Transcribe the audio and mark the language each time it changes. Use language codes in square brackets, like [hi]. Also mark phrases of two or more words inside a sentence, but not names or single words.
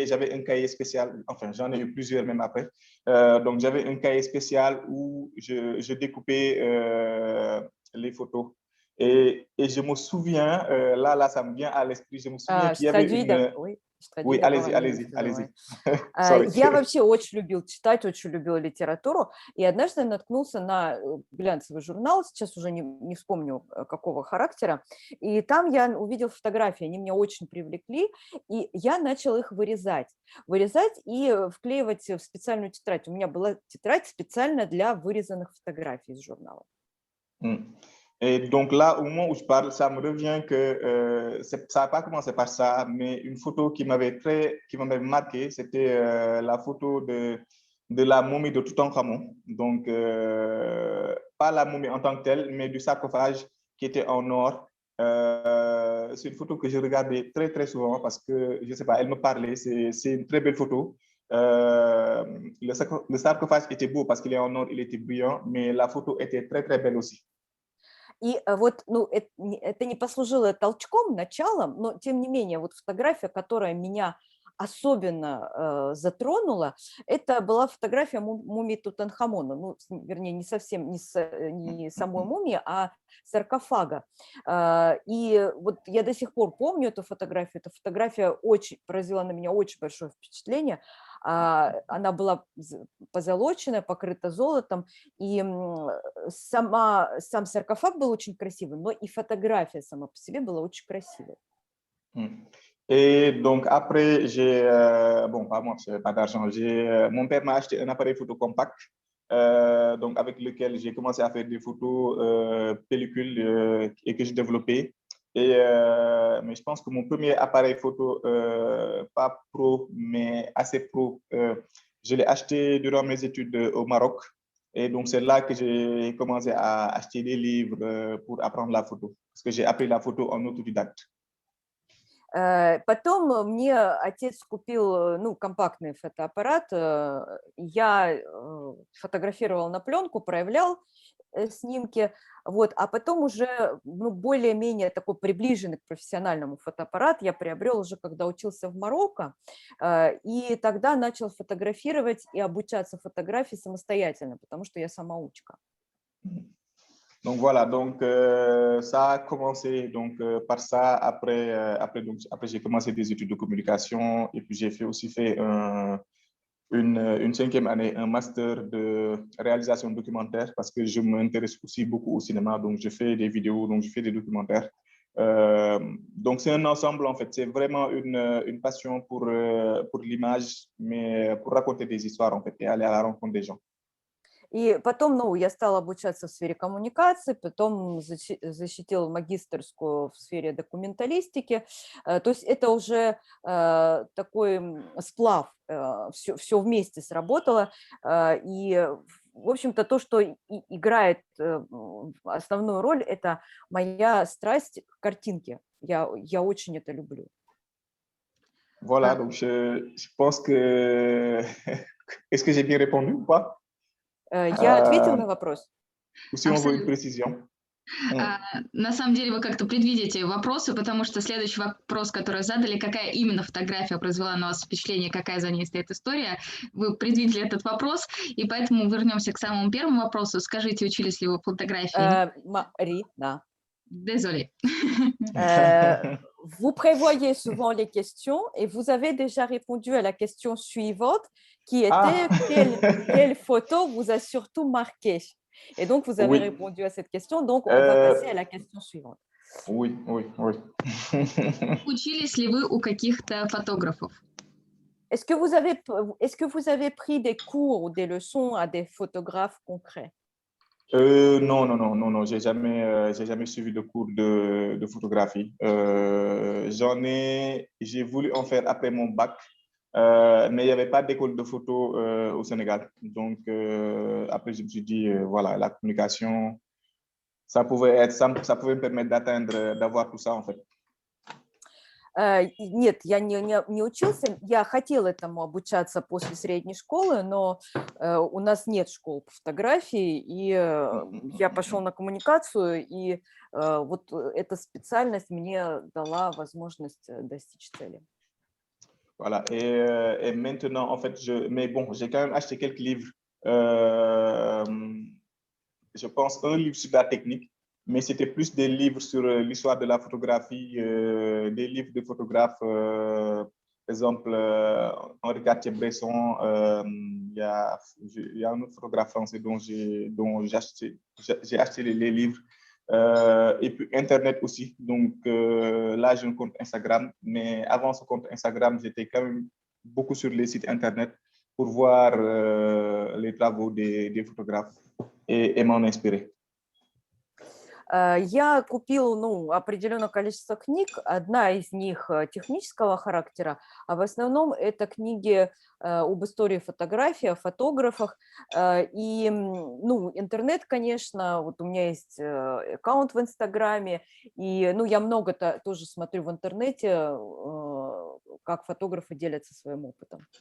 [fr] J'avais un cahier spécial, enfin j'en ai eu plusieurs même après. Donc j'avais un cahier spécial où je découpais les photos. Et je me souviens, là, ça me vient à l'esprit, je me souviens qu'il y avait une... Oui, allez-y. [ru] Я вообще очень любил читать, очень любила литературу, и однажды наткнулся на глянцевый журнал, сейчас уже не вспомню какого характера, и там я увидел фотографии, они меня очень привлекли, и я начал их вырезать и вклеивать в специальную тетрадь. У меня была тетрадь специально для вырезанных фотографий из журнала. [fr] Et donc là, au moment où je parle, ça me revient que ça n'a pas commencé par ça, mais une photo qui m'avait marqué, c'était la photo de la momie de Toutankhamon. Donc, pas la momie en tant que telle, mais du sarcophage qui était en or. C'est une photo que je regardais très, très souvent parce que, je ne sais pas, elle me parlait. C'est une très belle photo. Le sarcophage était beau parce qu'il est en or, il était brillant, mais la photo était très, très belle aussi. [ru] И вот, это не послужило толчком, началом, но тем не менее, вот фотография, которая меня особенно затронула, это была фотография мумии Тутанхамона, вернее, не совсем, не самой мумии, а саркофага. И вот я до сих пор помню эту фотографию. Эта фотография произвела на меня очень большое впечатление. Она была позолоченная, покрыта золотом, и сам саркофаг был очень красивый, но и фотография сама по себе была очень красивой. [fr] Et donc après, pas moi, je n'avais pas d'argent. Mon père m'a acheté un appareil photo compact, donc avec lequel j'ai commencé à faire des photos pellicules et que j'ai développé. Mais je pense que mon premier appareil photo, pas pro, mais assez pro, je l'ai acheté durant mes études au Maroc. Et donc, c'est là que j'ai commencé à acheter des livres pour apprendre la photo. Parce que j'ai appris la photo en autodidacte. [ru] Потом мне отец купил компактный фотоаппарат. Я фотографировала на пленку, проявлял снимки, вот, а потом уже более-менее такой приближенный к профессиональному фотоаппарат я приобрел уже, когда учился в Марокко, и тогда начал фотографировать и обучаться фотографии самостоятельно, потому что я самоучка. [fr] Donc voilà, donc ça a commencé donc, par ça. Après j'ai commencé des études de communication et puis j'ai aussi fait une 5e année, un master de réalisation documentaire parce que je m'intéresse aussi beaucoup au cinéma. Donc je fais des vidéos, donc je fais des documentaires. Donc c'est un ensemble en fait. C'est vraiment une passion pour l'image, mais pour raconter des histoires en fait et aller à la rencontre des gens. [ru] И потом, ну, я стала обучаться в сфере коммуникации, потом защитила магистерскую в сфере документалистики. То есть это уже такой сплав, все вместе сработало. И, в общем-то, то, что играет основную роль, это моя страсть к картинке. Я очень это люблю. [fr] Voilà, donc je pense que... Est-ce que j'ai bien répondu ou pas? [ru] Я ответила на вопрос? [fr] Ou si on veut une précision? [ru] На самом деле вы как-то предвидите вопросы, потому что следующий вопрос, который задали, какая именно фотография произвела на вас впечатление, какая за ней стоит история, вы предвидели этот вопрос, и поэтому вернемся к самому первому вопросу. Скажите, учились ли вы фотографии? Марина. [fr] Désolé. Vous prévoyez souvent les questions et vous avez déjà répondu à la question suivante qui était quelle photo vous a surtout marqué? Et donc, vous avez répondu à cette question, donc on va passer à la question suivante. Oui. [ru] Учились ли вы у каких-то фотографов? [fr] Est-ce que vous avez pris des cours ou des leçons à des photographes concrets? Non, j'ai jamais suivi de cours de photographie. J'ai voulu en faire après mon bac, mais il n'y avait pas d'école de photo au Sénégal. Donc, après, je me suis dit, voilà, la communication, ça pouvait me permettre d'avoir tout ça, en fait. [ru] Нет, я не учился, я хотела этому обучаться после средней школы, но у нас нет школ по фотографии, и я пошел на коммуникацию, и вот эта специальность мне дала возможность достичь цели. [fr] Voilà, et maintenant, en fait, mais bon, j'ai quand même acheté quelques livres. Je pense un livre sur la technique, mais c'était plus des livres sur l'histoire de la photographie, des livres de photographes, par exemple, Henri Cartier-Bresson, il y a un autre photographe français dont j'ai acheté les livres, et puis Internet aussi. Donc là, j'ai un compte Instagram, mais avant ce compte Instagram, j'étais quand même beaucoup sur les sites Internet pour voir les travaux des photographes et m'en inspirer. [ru] Я купила определенное количество книг, одна из них технического характера, а в основном это книги об истории фотографии, о фотографах. И интернет, конечно, вот у меня есть аккаунт в Инстаграме, и я много тоже смотрю в интернете, как фотографы делятся своим опытом.